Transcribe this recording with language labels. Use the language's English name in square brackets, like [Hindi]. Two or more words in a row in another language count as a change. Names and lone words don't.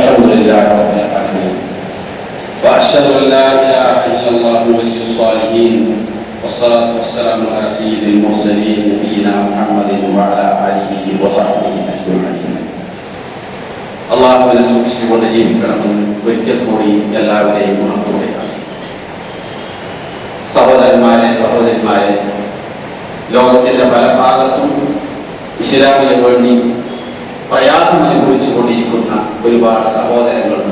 [Arabic] لله رب العالمين وأشهد أن لا إله إلا الله ولي الصالحين والصلاة والسلام على سيد المرسلين نبينا محمد وعلى آله وصحبه أجمعين. [Malayalam] അള്ളാഹുവിനെ സൂക്ഷിച്ചുകൊണ്ട് ജീവിക്കണമെന്ന് ഒരിക്കൽ കൂടി എല്ലാവരെയും ഉണർത്തുകയാണ്. സഹോദരന്മാരെ, സഹോദരിമാരെ, ലോകത്തിന്റെ പല ഭാഗത്തും ഇസ്ലാമിന് വേണ്ടി പ്രയാസം അനുഭവിച്ചു കൊണ്ടിരിക്കുന്ന ഒരുപാട് സഹോദരങ്ങളുണ്ട്.